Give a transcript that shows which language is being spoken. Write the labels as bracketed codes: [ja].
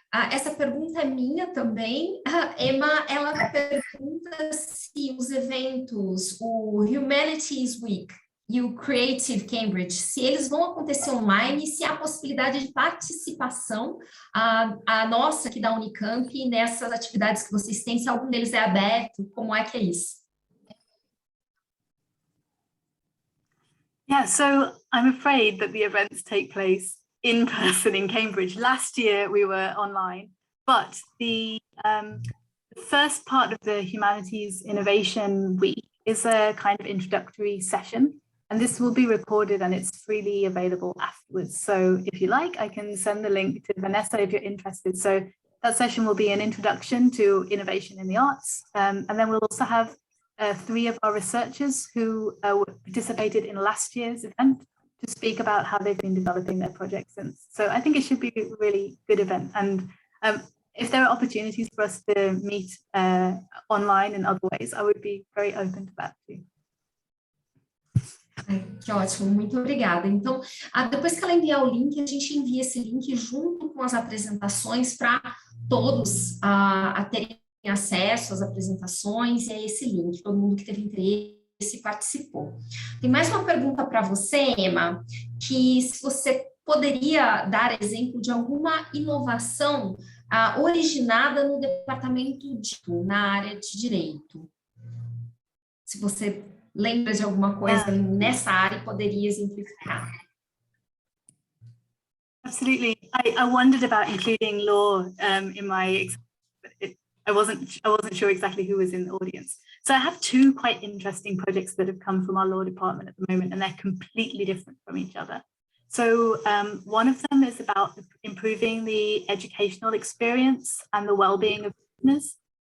[pt] Essa pergunta é minha também. Emma, ela pergunta se os eventos, o Humanities Week e o Creative Cambridge, se eles vão acontecer online, se há possibilidade de participação a nossa aqui da Unicamp nessas atividades que vocês têm, se algum deles é aberto, como é que é isso? [en] Yeah, so I'm afraid that the events take place in person in Cambridge. Last year we were online, but the first part of the Humanities Innovation Week is a kind of introductory session, and this will be recorded and it's freely available afterwards. So if you like, I can send the link to Vanessa if you're interested. So that session will be an introduction to innovation in the arts, and then we'll also have 3 of our researchers who participated in last year's event to speak about how they've been developing their projects since. So I think it should be a really good event. And if there are opportunities for us to meet online in other ways, I would be very open to that too. [pt] Que ótimo, muito obrigada. Então, depois que ela enviar o link, a gente envia esse link junto com as apresentações para todos a terem acesso às apresentações e a esse link, todo mundo que teve interesse participou. Tem mais uma pergunta para você, Emma, que se você poderia dar exemplo de alguma inovação originada no departamento na área de direito. Se você lembra de alguma coisa nessa área e poderia exemplificar. [en] Absolutely. I wondered about including law in my I wasn't sure exactly who was in the audience. So I have 2 quite interesting projects that have come from our law department at the moment, and they're completely different from each other. So one of them is about improving the educational experience and the well-being of prisoners.